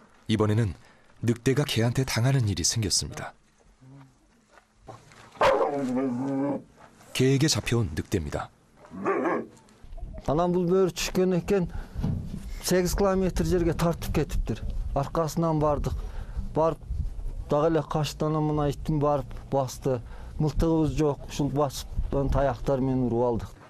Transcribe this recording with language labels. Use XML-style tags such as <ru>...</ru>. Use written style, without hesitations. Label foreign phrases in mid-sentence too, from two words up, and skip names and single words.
<ko>이번에는 늑대가 개한테 당하는 일이 생겼습니다. 개에게 잡혀온 늑대입니다.</ko> <ky>Анан бул бөрү түшкөн экен 8 километр жерге тартып кетиптир. Аркасынан бардык. Барып дагы эле качты, анан мына иттин барып басты. Мылтыгыбыз жок, ушул басып таяктар менен уруп алдык.</ky>